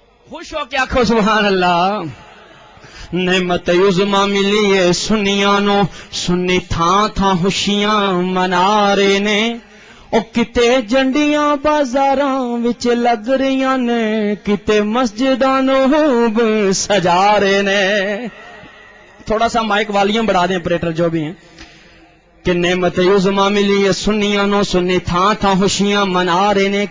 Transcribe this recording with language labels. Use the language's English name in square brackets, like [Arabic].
[Punjabi] خوش ہو کے آخو سبحان اللہ. نعمت عظما ملی ہے سنیاں نو، سنی تھان تھان خوشیاں منا رہے نے. او کتے جنڈیاں بازاراں وچ لگ رہیاں نے، کتے مسجداں نو سجا رہے نے. [Urdu] تھوڑا سا مائک والیوم بڑھا دیں آپریٹر جو بھی ہیں. [Punjabi] کہ نعمت عظما ملی ہے سنیاں نو، سنی تھان تھان خوشیاں منا رہے نے.